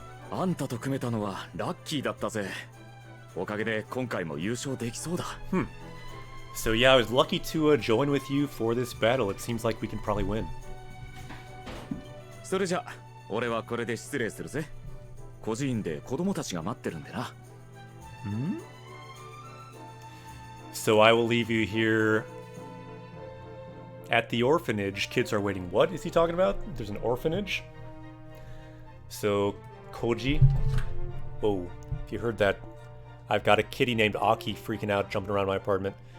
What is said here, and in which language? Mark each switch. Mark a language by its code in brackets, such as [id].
[ja] あんたと組めたのはラッキーだったぜ。おかげで今回も優勝できそうだ。 [en] So yeah, I was lucky to join with you for this battle. It seems like we can probably win. [ja] それじゃ、俺はこれで失礼するぜ。孤児院で子供たちが待ってるんでな。 [en] So I will leave you here at the orphanage. Kids are waiting. What is he talking about? There's an orphanage? So, Koji. Oh, if you heard that, I've got a kitty named Aki freaking out, jumping around my apartment.